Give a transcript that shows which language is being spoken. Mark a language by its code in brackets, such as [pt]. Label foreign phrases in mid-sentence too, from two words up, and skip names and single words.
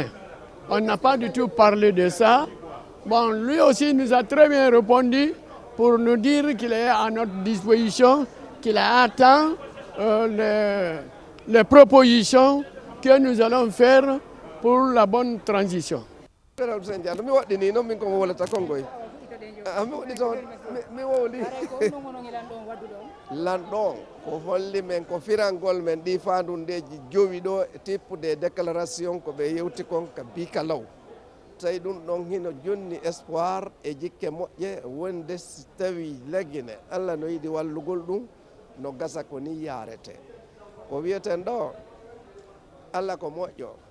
[fr] On n'a pas du tout parlé de ça. Bon, lui aussi nous a très bien répondu pour nous dire qu'il est à notre disposition, qu'il attend les propositions que nous allons faire pour la bonne transition. [ff] Landon ko holli men ko firangol men ɗi fandundeji jowi ɗo tippude déclaration ko ɓe yewti kon ka bika law tawi ɗum ɗon hino jonni espoir e jikke moƴƴe wonde si tawi leggine Allah no yiɗi wallugol ɗum no gasa ko ni yarete ko wiyeten ɗo Allah ko moƴƴo